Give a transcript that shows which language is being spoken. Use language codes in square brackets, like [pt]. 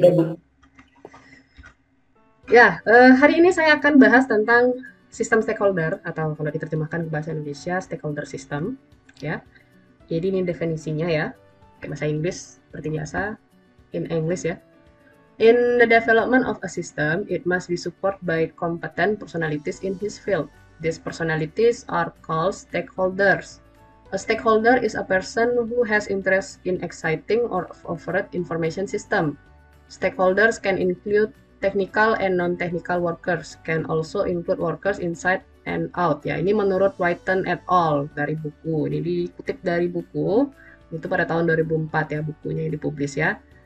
[id] Oke. Ya, hari ini saya akan bahas tentang sistem stakeholder, atau kalau diterjemahkan ke bahasa Indonesia, stakeholder system. Ya, jadi ini definisinya ya, kayak bahasa Inggris seperti biasa, [en] in English [id] ya. [en] In the development of a system, it must be supported by competent personalities in his field. These personalities are called stakeholders. A stakeholder is a person who has interest in exciting or offered information system. Stakeholders can include technical and non-technical workers, can also include workers inside and out. [id] Ya, ini menurut Whiten et al. Dari buku. Ini dikutip dari buku, itu pada tahun 2004 ya bukunya yang dipublis ya.